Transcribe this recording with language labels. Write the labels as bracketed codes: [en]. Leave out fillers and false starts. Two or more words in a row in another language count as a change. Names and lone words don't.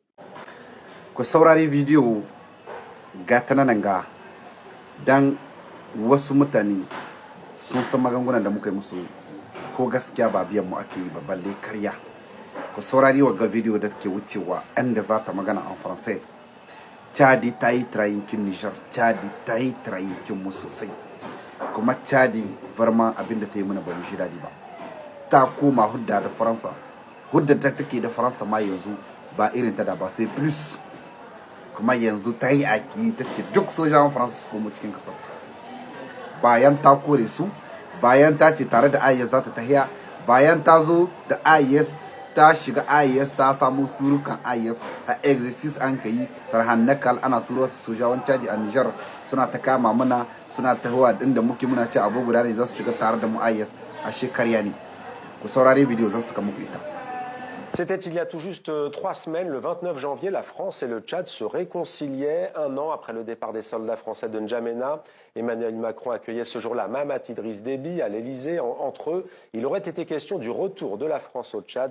[ha] Ku saurari video ga ta nan ga dan wasu mutane sun san magungunan da muka yi musu ko gaskiya ba biyan mu ake yi ba balle karya. Ku saurari wa ga video da take wucewa inda za ta magana [fr] en français. [ha] Chadi ta yi tirayin Niger, Chadi ta yi tirayin mu sosai, kuma Chadi vraiment abinda ta yi mana ba mu shi daɗi ba. Ta koma hudda da Faransa, hudda ta take da Faransa ma yanzu ba irin ta da ba sai plus, kuma yanzu ta yi aki ta ce duk sojan Faransa su komo cikin kasar. Bayan ta kore su, bayan ta ce tare da IS za ta tahiya, bayan ta zo da IS ta shiga IS ta samu surukan IS a exercise an ka yi tarhannakal ana turo su sojawan Chadi a Niger suna ta kama mana suna tahowa inda muke muna ce abu guda ne za su shiga tare da mu IS a shekarya ne. Ku saurari video zan saka muku ita. [fr] C'était il y a tout juste 3 semaines, le 29 janvier, la France et le Tchad se réconciliaient. Un an après le départ des soldats français de N'Djamena, Emmanuel Macron accueillait ce jour-là Mahamat Idriss Déby à l'Elysée. Entre eux, il aurait été question du retour de la France au Tchad.